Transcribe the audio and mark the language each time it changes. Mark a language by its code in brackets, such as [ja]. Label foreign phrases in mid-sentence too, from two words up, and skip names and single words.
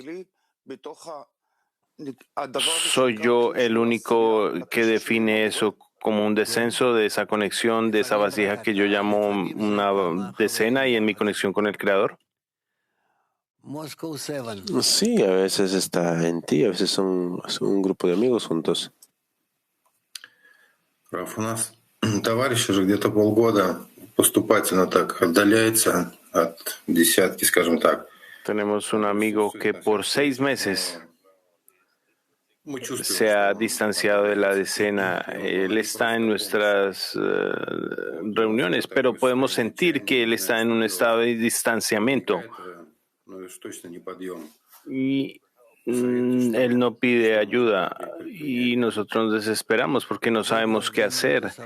[es] ¿Soy yo el único que define eso como un descenso de esa conexión, de esa vasija que yo llamo una decena y en mi conexión con el Creador? Sí, a veces está en ti, a veces son un grupo de amigos juntos. [ru] Раф, у нас товарищ уже где-то полгода поступательно так отдаляется от десятки, скажем так. [es] Tenemos un amigo que por 6 meses se ha distanciado de la decena. Él está en nuestras reuniones, pero podemos sentir que él está en un estado de distanciamiento. Y él no pide ayuda y nosotros nos desesperamos porque no sabemos qué hacer.